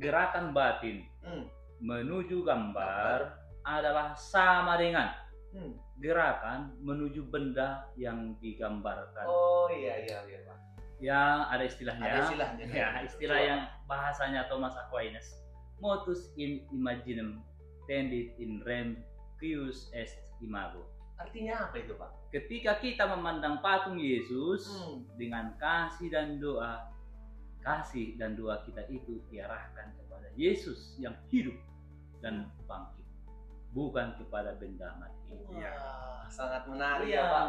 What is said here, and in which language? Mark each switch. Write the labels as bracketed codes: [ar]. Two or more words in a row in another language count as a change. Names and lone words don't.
[id] Gerakan batin menuju gambar adalah sama dengan gerakan menuju benda yang digambarkan. Oh iya Pak. Ya, ada istilahnya. Ada istilahnya. Ya, istilah yang bahasanya Thomas Aquinas. [la] Motus in imaginem tendit in rem quius est imago. [id] Artinya apa itu Pak? Ketika kita memandang patung Yesus dengan kasih dan doa kita itu diarahkan kepada Yesus yang hidup dan bangkit, bukan kepada benda mati. Wah, sangat menarik ya Pak.